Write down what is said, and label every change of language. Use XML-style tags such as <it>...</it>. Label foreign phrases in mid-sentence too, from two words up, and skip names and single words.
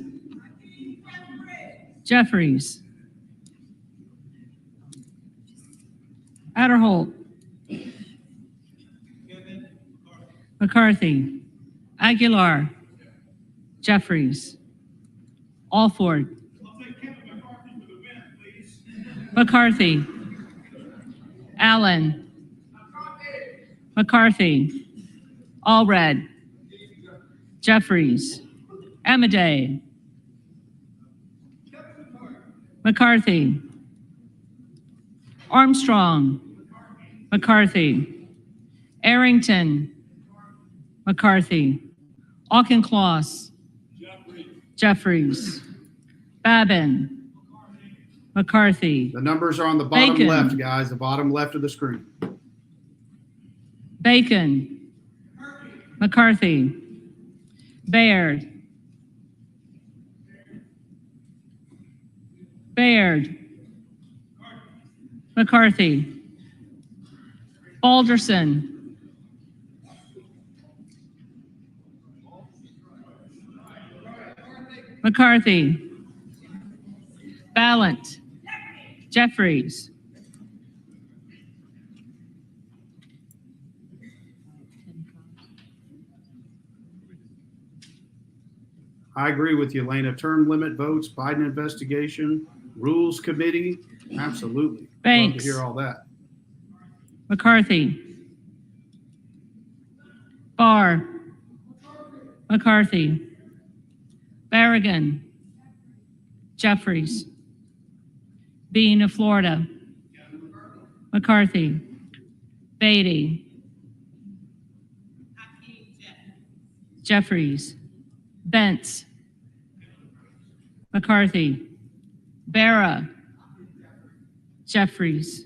<en>Jeffries. Adderholt. McCarthy. Aguilar. Jeffries. Alford. I'll take Kevin McCarthy for the win, please. McCarthy. Allen. McCarthy. Allred. Jeffries. Amaday. McCarthy. Armstrong. McCarthy. Arrington. McCarthy. Auchincloss. Jeffries. Babin. McCarthy. The numbers are on the bottom Bacon. left, guys, the bottom left of the screen. Bacon. McCarthy. Baird. Baird. McCarthy. Balderson. McCarthy. Ballant. Jeffries. I agree with you, Elena. Term limit votes, Biden investigation, rules committee, absolutely. Love Banks. to hear all that. McCarthy. Barr. McCarthy. Barragan. Jeffries. Bean of Florida. McCarthy. Beatty. Jeffries. Bentz. McCarthy. Barra. Jeffries.</en>